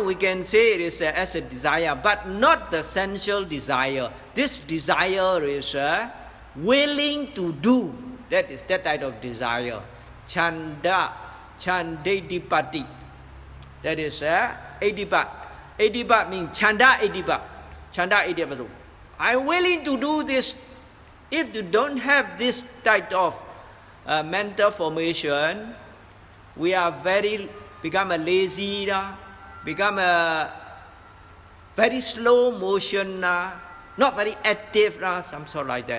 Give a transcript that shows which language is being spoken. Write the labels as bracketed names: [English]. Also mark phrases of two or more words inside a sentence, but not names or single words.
[English] We can say it is as a desire, but not the sensual desire. This desire is willing to do. That is that type of desire. [Pali] Chanda, chandedipati. [English] That is iddhipat. Iddhipat means [Pali] chanda iddhipat. Chanda iddhipat. [English] I'm willing to do this. If you don't have this type of mental formation, we are become a lazy, become a very slow motion, not very active, some sort like that.